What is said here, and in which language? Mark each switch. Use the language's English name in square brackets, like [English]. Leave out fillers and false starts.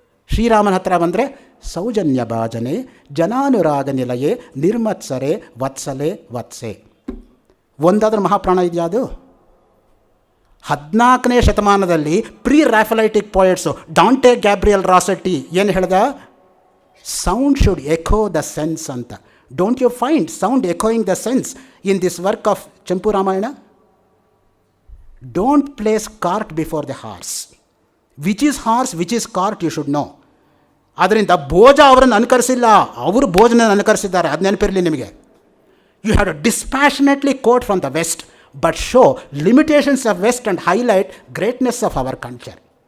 [Kannada] ಶ್ರೀರಾಮನ ಹತ್ರ ಬಂದರೆ [Sanskrit] ಸೌಜನ್ಯ ಭಾಜನೆ ಜನಾನುರಾಗ ನಿಲಯೇ ನಿರ್ಮತ್ಸರೆ ವತ್ಸಲೆ ವತ್ಸೆ. [Kannada] ಒಂದಾದ್ರೂ ಮಹಾಪ್ರಾಣ ಇದೆಯಾ? ಅದು 14ನೇ ಶತಮಾನದಲ್ಲಿ ಪ್ರೀ ರಾಫಲೈಟಿಕ್ ಪೋಯಟ್ಸು ಡಾಂಟೆ ಗ್ಯಾಬ್ರಿಯಲ್ ರಾಸೆಟ್ಟಿ ಏನು ಹೇಳ್ದ? [English] Sound should echo the sense ಅಂತ. Don't you find sound echoing the sense in this work of Champu Ramayana? Don't place cart before the horse. Which is horse, which is cart, you should know. [Kannada] ಅದರಿಂದ ಭೋಜ ಅವರನ್ನು ಅನುಕರಿಸಿಲ್ಲ, ಅವರು ಭೋಜನ ಅನುಕರಿಸಿದ್ದಾರೆ. ಅದು ನೆನಪಿರಲಿ ನಿಮಗೆ. [English] You have to dispassionately quote from the West, but show limitations of West and highlight greatness of our culture.